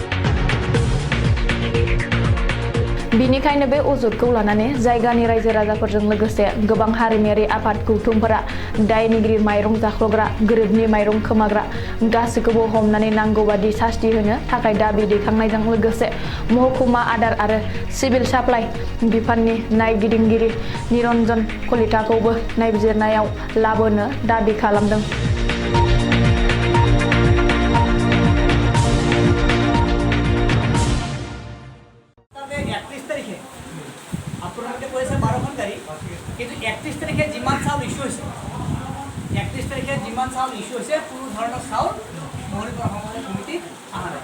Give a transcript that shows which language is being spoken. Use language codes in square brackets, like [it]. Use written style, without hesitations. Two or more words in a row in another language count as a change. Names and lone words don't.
[brx] बिनिखायनो बे अजदखौ लानानै जायगानि रायजो राजाफोरजों लोगोसे गोबां हारिमायारि आफाद गौथुमफोरा दायनिगिरि माइरं जाख्लग्रा, गोरिबनि माइरं खोमाग्रा गासैखौबो हमनानै नांगौबादि सास्ति होनो थाखाय दाबि दैखांनायजों लोगोसे महकुमा आदार आरो सिभिल साप्लाइ बिफाननि नायगिदिंगिरि निरन्जन कलिताखौबो नायबिजिरनायाव लाबोनो दाबि खालामदों। [as] কিন্তু 31 তাৰিখে যিমান চাউল ইস্যু হৈছে 31 তাৰিখে যিমান চাউল ইস্যু হৈছে কোনো ধৰণৰ চাউল মহৰীপাৰা সমবায় সমিতিত অহা নাই।